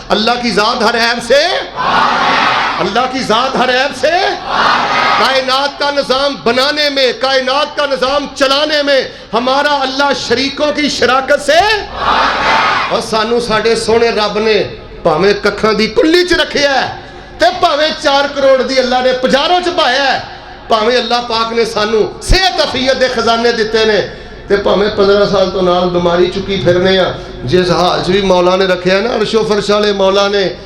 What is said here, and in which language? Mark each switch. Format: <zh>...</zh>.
<ur>اللہ کی ذات ہر عیب سے اللہ کی ذات ہر عیب سے کائنات کا نظام بنانے میں کائنات کا نظام چلانے میں ہمارا اللہ شریکوں کی شراکت سے</ur> <pa>اور سانو ساڈے سونے رب نے پاویں ککھاں دی کلی چ رکھیا ہے تے پاویں 4 کروڑ دی اللہ نے پجاروں چ پایا ہے. پاویں اللہ پاک نے سانو صحت عافیت دے خزانے دیتے نے تے پاویں 15 سال تو نال بیماری چکی پھرنے ہیں. جس حال چ بھی مولا نے رکھیا ہے نا عرش و فرش والے مولا نے.</pa>